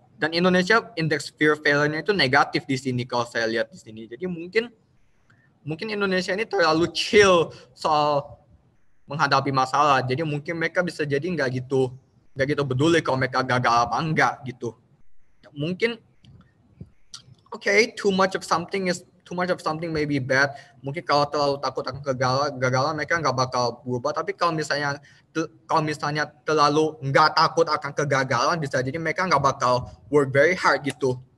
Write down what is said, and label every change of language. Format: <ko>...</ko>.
<id>Dan Indonesia indeks fear failure-nya itu negatif di sini kalau saya lihat di sini. Jadi mungkin Indonesia ini terlalu chill soal menghadapi masalah. Jadi mungkin mereka bisa jadi nggak gitu peduli kalau mereka gagal apa enggak gitu.</id> <en>Mungkin too much of something may be bad.</en> <id>Mungkin kalau terlalu takut akan kegagalan mereka nggak bakal berubah. Tapi kalau misalnya terlalu nggak takut akan kegagalan, bisa jadi mereka nggak bakal</id> <en>work very hard</en> <id>gitu.</id>